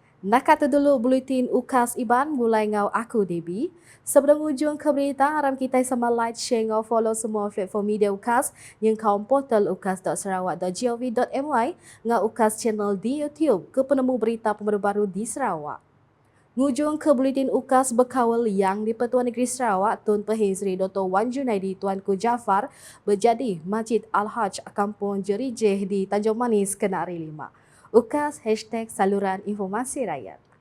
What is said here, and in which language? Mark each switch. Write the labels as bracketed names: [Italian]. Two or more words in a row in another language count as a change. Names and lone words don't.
[Iban] Nak kata dulu buletin UKAS Iban mulai ngau aku Debbie. Sebelum ujung ke berita, haram kita sama like, share ngau follow semua platform media UKAS yang kaum portal ukas.sarawak.gov.my ngau UKAS channel di YouTube ke penemu berita baru di Sarawak. Ngujung ke buletin UKAS berkawal yang di Pertuan Negeri Sarawak, Tun Pehin Seri Dr. Wan Junaidi Tuanku Jaafar berjadi Masjid Al-Haj Kampung Jerijeh di Tanjung Manis, Kenari 5. UKAS #Saluran Informasi Rakyat.